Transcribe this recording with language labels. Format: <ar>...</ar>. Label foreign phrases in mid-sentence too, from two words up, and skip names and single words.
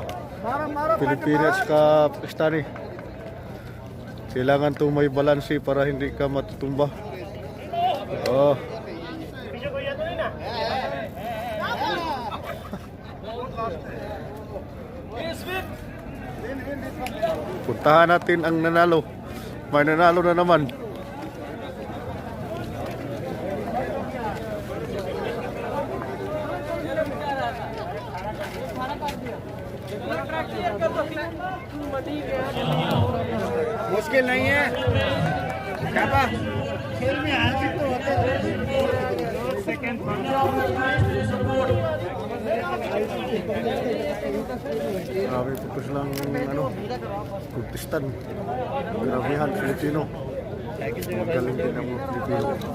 <tl>Pilipino at saka Pakistani. Kailangan itong may balanse para hindi ka matutumba. Oh. Puntahan natin ang nanalo. May nanalo na naman.</tl> <hi>मुश्किल नहीं है क्या खेल में हार जीत तो होते</hi> <tl>Grabe, putos lang ano, Kurdistan. Grabehan, Filipino. Magaling din ang mga Filipino.</tl>